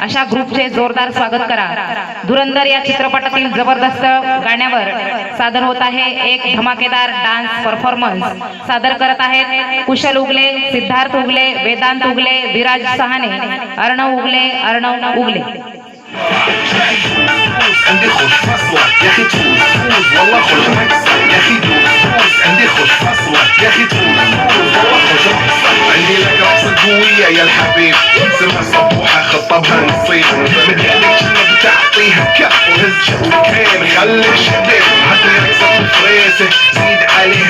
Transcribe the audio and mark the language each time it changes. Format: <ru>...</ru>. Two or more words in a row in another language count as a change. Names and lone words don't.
<mr>अशा ग्रुपचे जोरदार स्वागत करा. धुरंदर या चित्रपटातील जबरदस्त गाण्यावर सादर होत आहे एक धमाकेदार</mr> <en>dance performance.</en> <mr>सादर करत आहेत कुशल उगले, सिद्धार्थ उगले, वेदांत उगले, विराज सहाने, अर्णव उगले.</mr> <ar>عندي خوش فصلة يا اخي تفوز والله خوش مكسر يا اخي تفوز عندي خوش فصلة يا اخي تفوز والله خوش مكسر عندي لك رقصة قوية يا الحبيب سمها صبوحة خطبها نصيب مدينك شنو بتعطيها كف وهز شبكين خليك شديد عطني رقصة الفريسة زيد عليها</ar>